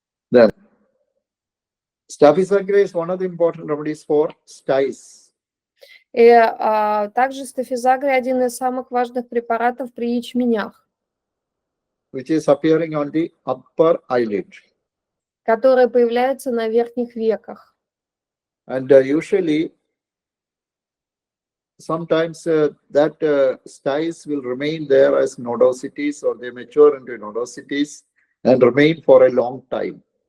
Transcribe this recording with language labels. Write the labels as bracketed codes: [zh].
[en] Then, Staphysagria is one of the important remedies for styes. [ru] И также стафизагрия один из самых важных препаратов при ячменях, [en] Which is appearing on the upper eyelid. [ru] которые появляются на верхних веках. [en] And usually, sometimes that styes will remain there as nodosities, or they mature into nodosities and remain for a long time.